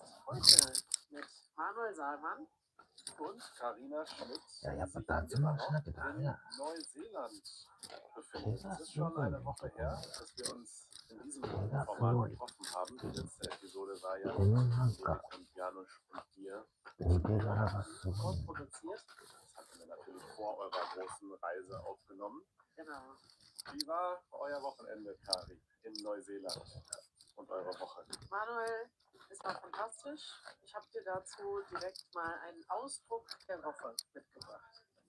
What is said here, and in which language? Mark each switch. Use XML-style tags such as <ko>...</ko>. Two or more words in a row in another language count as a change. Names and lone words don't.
<de>Heute mit Manuel Saalmann und Karina Schmidt, Ja, die ja, sich verdammt, immer immer noch schneller, in ja. Neuseeland befinden. Es ist schon eine Woche her, dass wir uns in diesem Ja, Format voll. getroffen haben. Die letzte Episode war ja</de> <ja>でもなん</ja> <de>mit</de> <ja>か、</ja> <de>und Janusz und dir</de> <ja>抜け殻がすごい。</ja> <de>vorproduziert. Das hatten wir natürlich vor eurer großen Reise aufgenommen. Genau. Wie war euer Wochenende, Kari, in Neuseeland und eure Woche? Manuel, es war fantastisch. Ich habe dir dazu direkt mal einen Ausdruck der Woche mitgebracht.</de>